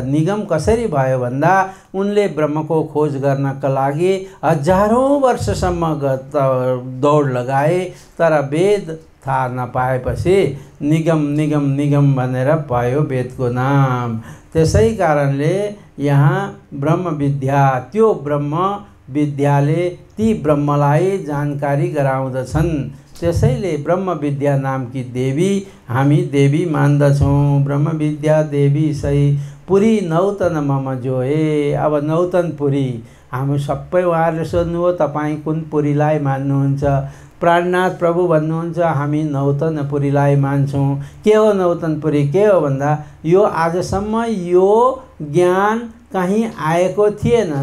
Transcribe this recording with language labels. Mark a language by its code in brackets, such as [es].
[ne] निगम कसरी भयो भन्दा उनले ब्रह्मको खोज गर्नका लागि हजारौँ वर्षसम्म दौड लगाए, तर वेद थाहा नपाएपछि निगम निगम निगम भनेर पायो वेदको नाम। त्यसै कारणले यहाँ ब्रह्म विद्या, त्यो ब्रह्म विद्याले ती ब्रह्मलाई जानकारी गराउँदछन्। त्यसैले ब्रह्म विद्या नामकी देवी हामी देवी मान्दछौँ। [hi] ब्रह्म विद्या देवी सही पुरी नौतन मम जोए। [ne] अब नौतन पुरी हामी सबै उहाँहरूले सोध्नुभयो तपाईँ कुन पुरीलाई मान्नुहुन्छ? प्राणनाथ प्रभु भन्नुहुन्छ हामी नौतन पुरीलाई मान्छौँ। के हो नौतन पुरी? के हो भन्दा यो आजसम्म यो ज्ञान कहीँ आएको थिएन।